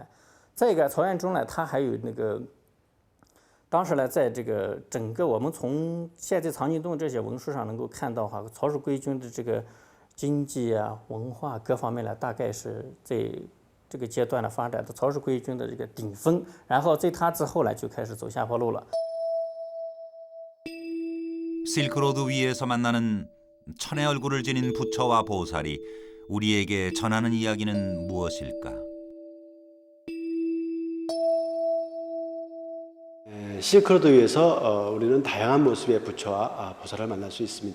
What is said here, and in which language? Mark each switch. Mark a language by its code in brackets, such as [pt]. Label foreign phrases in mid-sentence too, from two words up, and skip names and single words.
[zh] 再一个，曹元中呢，他还有那个，当时呢，在这个整个我们从现在藏经洞这些文书上能够看到哈，曹氏归军的这个经济啊、文化各方面呢，大概是在这个阶段呢发展的曹氏归军的这个顶峰，然后在他之后呢，就开始走下坡路了。 [ko] 실크로드 위에서 만나는 천의 얼굴을 지닌 부처와 보살이 우리에게 전하는 이야기는 무엇일까? 실크로드 위에서 우리는 다양한 모습의 부처와 보살을 만날 수 있습니다.